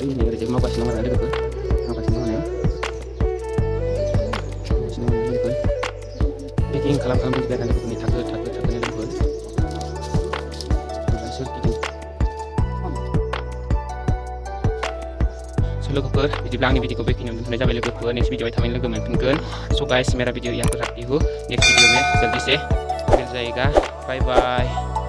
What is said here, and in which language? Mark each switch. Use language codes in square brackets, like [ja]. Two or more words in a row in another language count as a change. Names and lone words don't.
[brx] नै ओरैजाय मावगासिनो दं आरोना लोगोफोर, मावगासिनो दं लोगोफोर। पेकिं खालाम दोनबाय आरोना लोगोफोर, थाखो लोगोफोर। सोरगिदिं स' लोगोफोर, बिदिब्ला बिदिब्ला आंनि भिडिअखौ बेखिनियावनो दोनथ'नाय जाबाय लोगोफोर नेक्स्ट भिडिअआव थाबैनो लोगो मोनफिनगोन [en] so guys [hi] मेरा वीडियो यहाँ पर रखती हूँ नेक्स्ट वीडियो में जल्दी से मिल जाएगा [en] bye bye.